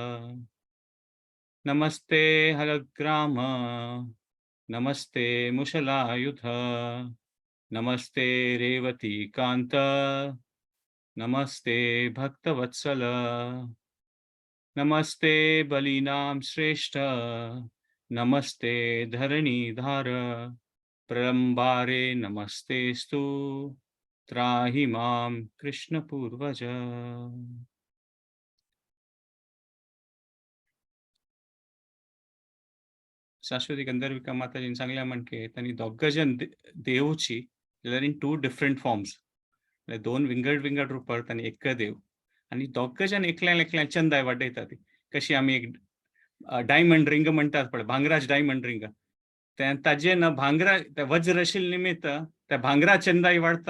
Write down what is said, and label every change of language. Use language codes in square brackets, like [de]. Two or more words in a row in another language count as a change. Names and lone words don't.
[sa] नमस्ते हलग्राम, नमस्ते मुशलायुध, नमस्ते रेवती कांत, नमस्ते भक्तवत्सल, नमस्ते बलिनाम श्रेष्ठ, नमस्ते धरणीधार, प्रलंबारे नमस्तेस्तु, त्राहि मां कृष्ण पूर्वज. [kok] शाश्वती गंधर्विका माताजीन सांगल्या म्हणके तांणी दोग जन देवची जाल्यार [en] in 2 different forms, [kok] दोन विंगड रुपार तांणी एक देव. आनी दोग जन एकल्यान चंदाय वाडयता ती. कशी आमी एक [en] diamond ring [kok] म्हणटात पळय, भांगराज [en] diamond ring, [kok] ताजे न भांगरा वज्र आशिल्ले निमित्त त्या भांगरा चंदाय वाडता.